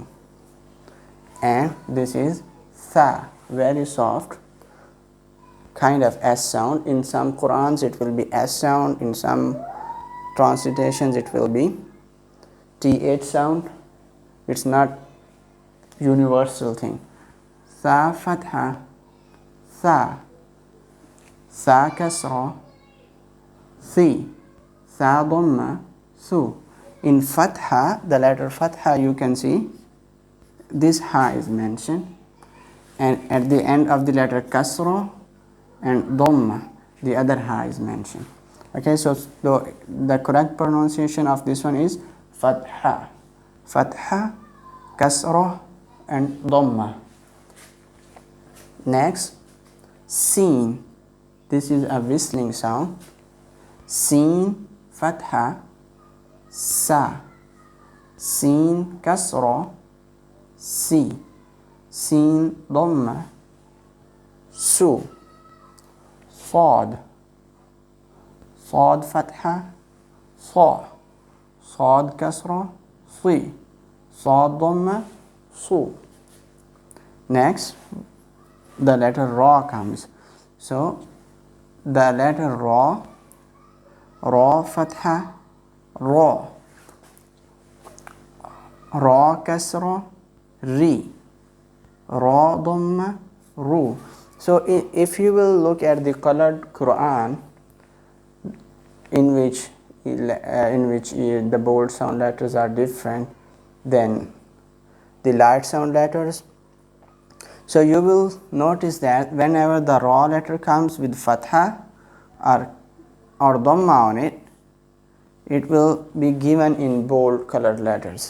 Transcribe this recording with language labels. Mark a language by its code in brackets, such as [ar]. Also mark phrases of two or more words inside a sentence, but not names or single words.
[en] And this is tha, very soft kind of S sound. In some Qurans it will be S sound, in some translitations it will be TH sound. It's not universal thing. Tha fatha, tha. Tha kasra, thi. Tha dhamma, thu. In fatha, the letter fatha, you can see this ha is mentioned, and at the end of the letter kasra and dhamma, the other ha is mentioned. Okay, so the correct pronunciation of this one is fatha. Fatha, kasra and dhamma. Next, seen. This is a whistling sound. Seen fatha, sa. Seen kasra, si. Seen dhamma, su. Sad. Sad fatha, sa. Sad kasra, si. Sad dhamma, su. Next, the letter ra comes. So the letter ra, ra fatha, ra. Ra kasra, ri. Ra dhamma, ru. So if you will look at the colored Quran, in which the bold sound letters are different than the light sound letters, so you will notice that whenever the raw letter comes with fatha or dhamma on it, it will be given in bold colored letters.